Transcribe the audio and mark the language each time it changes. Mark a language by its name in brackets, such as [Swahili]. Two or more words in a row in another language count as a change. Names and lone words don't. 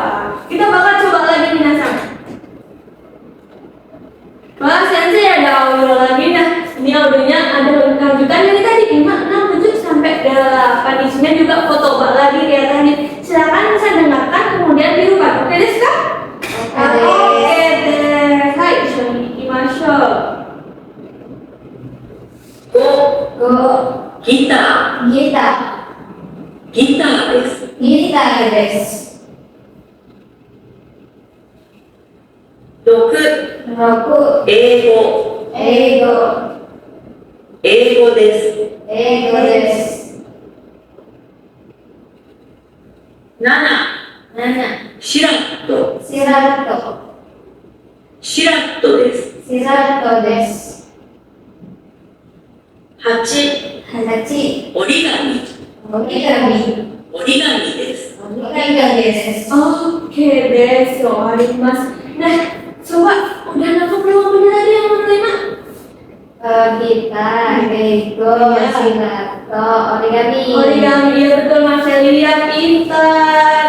[Indonesian] Kita bakal coba lagi minasan. Wah, Sensei ada audio lagi. Nah, ini audionya ada lanjutan dari tadi 5, 6, 7 sampai 8. Isinya juga foto lagi kayak tadi. Silakan bisa dengarkan kemudian dirubah. Oke deh, Kak? Oke deh. Hai, [Japanese] しょに いきましょう. 5、 ギターです。 6、 英語です。 7、 シラットです。 8、 折り紙です。 [Indonesian] Oke deh, soal mas. Nah, coba udah nangkep belum bener ya Gitar, Lego, Iya. Silato, origami. Origami, ya betul Mas Celia, pintar.